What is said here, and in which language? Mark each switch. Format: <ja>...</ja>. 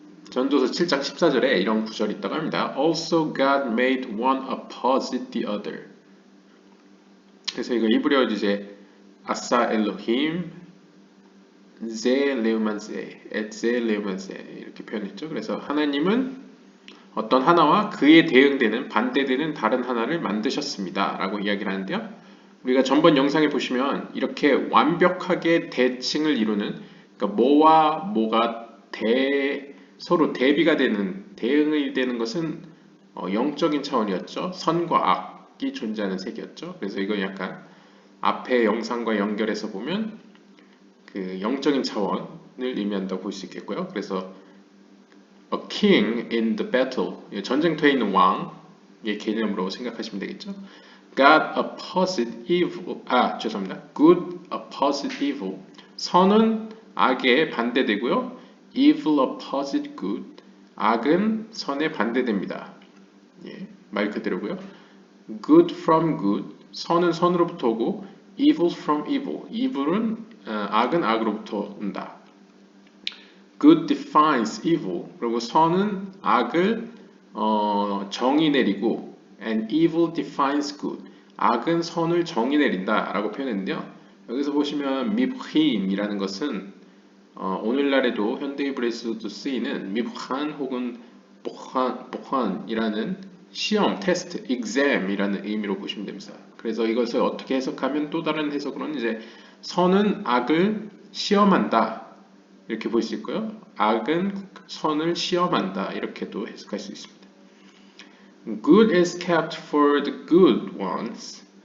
<ko>전도서 7장 14절에 이런 구절이 있다고 합니다.</ko> <en>Also God made one opposite the other.</en> <ko>그래서 이거 히브리어로 이제</ko> <he>아사 엘로힘 제 레우만세 제 레우만세</he> <ko>이렇게 표현했죠. 그래서 하나님은 어떤 하나와 그에 대응되는 반대되는 다른 하나를 만드셨습니다 라고 이야기를 하는데요. 우리가 전번 영상에 보시면 이렇게 완벽하게 대칭을 이루는, 그러니까 뭐와 뭐가 서로 대비가 되는, 대응이 되는 것은 영적인 차원이었죠. 선과 악이 존재하는 세계였죠. 그래서 이건 약간 앞의 영상과 연결해서 보면 그 영적인 차원을 의미한다고 볼 수 있겠고요. 그래서</ko> <en>A king in the battle,</en> <ko>전쟁터에 있는 왕의 개념으로 생각하시면 되겠죠.</ko> <en>God opposite evil,</en> <ko>죄송합니다.</ko> <en>Good opposite evil,</en> <ko>선은 악에 반대되고요.</ko> <en>Evil opposite good,</en> <ko>악은 선에 반대됩니다. 말 그대로고요.</ko> <en>Good from good,</en> <ko>선은 선으로부터 오고</ko> <en>Evil from evil,</en> <ko>evil은 악은 악으로부터 온다.</ko> <en>Good defines evil.</en> <ko>그리고 선은 악을 정의 내리고</ko> <en>and evil defines good.</en> <ko>악은 선을 정의 내린다 라고 표현했는데요. 여기서 보시면 미브힌이라는 것은 오늘날에도 현대 히브리어에서도 쓰이는 미브한 혹은 복한이라는 시험, 테스트, exam이라는 의미로 보시면 됩니다. 그래서 이것을 어떻게 해석하면 또 다른 해석으로는 이제 선은 악을 시험한다 이렇게 볼 수 있고요. 악은 선을 시험한다 이렇게도 해석할 수 있습니다.</ko> <en>Good is kept for the good ones.</en>